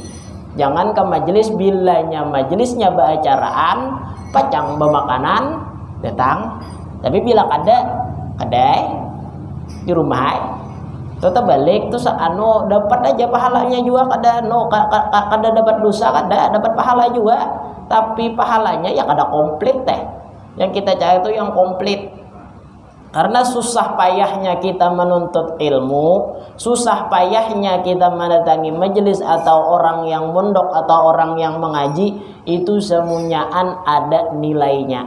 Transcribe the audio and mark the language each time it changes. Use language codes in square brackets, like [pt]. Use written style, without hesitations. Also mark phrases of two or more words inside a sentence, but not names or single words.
[bjn] Jangan ke majelis bilanya majelisnya beracaraan, pacang bemakanan datang. Tapi bila kadai di rumah tetap balik tuh dapat aja pahalanya juga kada dapat dosa kada dapat pahala juga, tapi pahalanya ya kada komplit teh. [id] Yang kita cari itu yang komplit. Karena susah payahnya kita menuntut ilmu, susah payahnya kita mendatangi majelis atau orang yang mondok atau orang yang mengaji, itu semuanyaan ada nilainya.